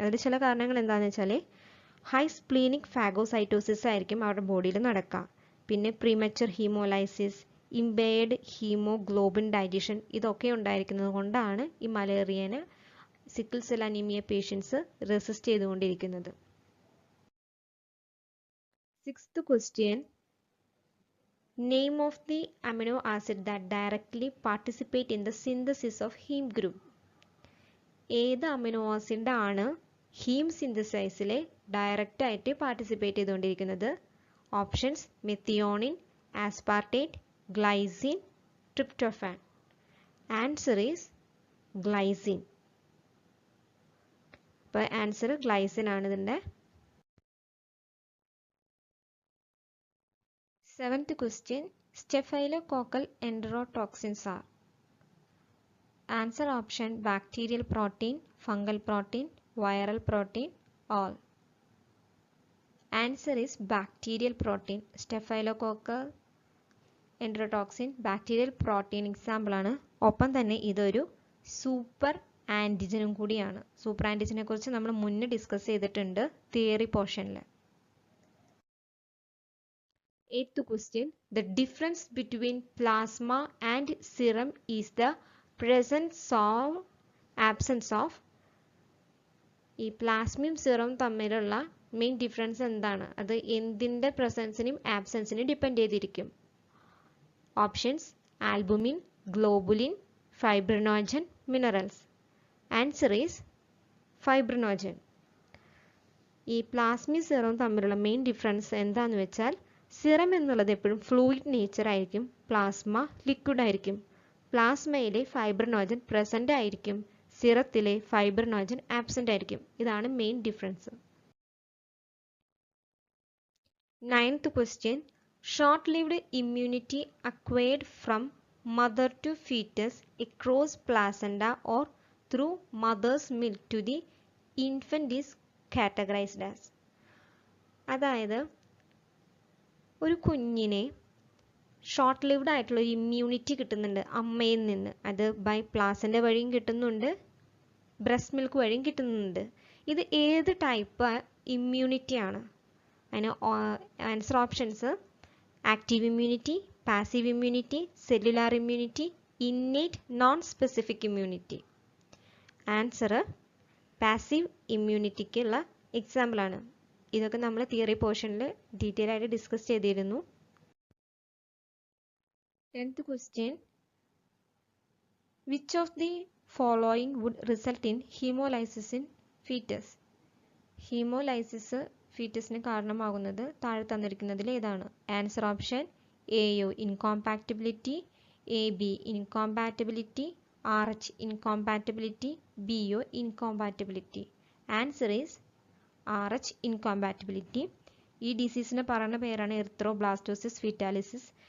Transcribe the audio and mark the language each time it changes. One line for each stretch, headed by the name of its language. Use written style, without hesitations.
Malayalam: അതിൽ ചില കാരണങ്ങൾ എന്താണെന്ന് വെച്ചാൽ ഹൈ സ്പ്ലീനിക് ഫാഗോസൈറ്റോസിസ് ആയിരിക്കും അവരുടെ ബോഡിയിൽ നടക്കുക. പിന്നെ premature haemolysis, impaired haemoglobin digestion, ഇതൊക്കെ ഉണ്ടായിരിക്കുന്നത് കൊണ്ടാണ് ഈ മലേറിയനെ sickle cell anaemia patients resist ചെയ്തുകൊണ്ടിരിക്കുന്നത്.
English: Sixth question, name of the amino acid that directly participate in the synthesis of heme group.
Malayalam: ഏത് അമിനോ ആസിഡ് ആണ് ഹീം സിന്തസൈസിൽ ഡയറക്റ്റ് ആയിട്ട് പാർട്ടിസിപ്പേറ്റ് ചെയ്തുകൊണ്ടിരിക്കുന്നത്?
English: Options methionine, aspartate, glycine, tryptophan. Answer is glycine.
Malayalam: അപ്പോൾ answer glycine ആണ് ഇതിൻ്റെ.
English: Seventh question, staphylococcal enterotoxins are. Answer option bacterial protein, fungal protein, viral protein, all. Answer is bacterial protein.
Malayalam: Staphylococcal enterotoxin bacterial protein example ആണ്. ഒപ്പം തന്നെ ഇതൊരു super ആൻറ്റിജനും കൂടിയാണ്. Super ആൻറ്റിജനെ കുറിച്ച് നമ്മൾ മുന്നേ ഡിസ്കസ് ചെയ്തിട്ടുണ്ട് തിയറി പോർഷനിൽ.
English: Eighth question, the difference between plasma and serum is the presence or absence of.
Malayalam: ഈ പ്ലാസ്മയും സെറവും തമ്മിലുള്ള മെയിൻ ഡിഫറൻസ് എന്താണ്? അത് എന്തിൻ്റെ പ്രസൻസിനും ആബ്സെൻസിനും ഡിപ്പെൻഡ് ചെയ്തിരിക്കും.
English: Options albumin, globulin, fibrinogen, minerals. Answer is fibrinogen.
Malayalam: ഈ പ്ലാസ്മയും സിറവും തമ്മിലുള്ള മെയിൻ ഡിഫറൻസ് എന്താണെന്ന് വെച്ചാൽ സിറം എന്നുള്ളത് എപ്പോഴും ഫ്ലൂയിഡ് നേച്ചർ ആയിരിക്കും, പ്ലാസ്മ ലിക്വിഡ് ആയിരിക്കും. പ്ലാസ്മയിലെ ഫൈബ്രിനോജൻ പ്രസന്റ് ആയിരിക്കും, സിറത്തിലെ ഫൈബ്രിനോജൻ ആബ്സെന്റ് ആയിരിക്കും. ഇതാണ് main difference.
English: 9th question. Short-lived immunity acquired from mother to fetus across placenta or through mother's milk to the infant is categorized as.
Malayalam: അതായത് ഒരു കുഞ്ഞിനെ short lived ആയിട്ടുള്ള ഒരു immunity കിട്ടുന്നുണ്ട് അമ്മയിൽ നിന്ന്. അത് ബൈ പ്ലാസൻ്റ വഴിയും കിട്ടുന്നുണ്ട്, ബ്രസ്റ്റ് മിൽക്ക് വഴിയും കിട്ടുന്നുണ്ട്. ഇത് ഏത് ടൈപ്പ് ഇമ്മ്യൂണിറ്റി ആണ്? അതിന് answer options: active immunity, passive immunity, cellular immunity, innate non specific immunity. Answer passive ഇമ്മ്യൂണിറ്റിക്കുള്ള എക്സാമ്പിളാണ്. ഇതൊക്കെ നമ്മൾ തിയറി പോർഷനിൽ ഡീറ്റെയിൽ ആയിട്ട് ഡിസ്കസ് ചെയ്തിരുന്നു. 10th question. Which of the following would result in hemolysis in fetus? Haemolysis ഫീറ്റസിന് കാരണമാകുന്നത് താഴെ തന്നിരിക്കുന്നതിൽ ഏതാണ്?
English: Answer option: A U incompatibility, A B incompatibility, R H incompatibility, B U incompatibility. Answer is R H incompatibility.
Malayalam: ഈ ഡിസീസിന് പറയുന്ന പേരാണ് erythroblastosis ഫീറ്റാലിസിസ്.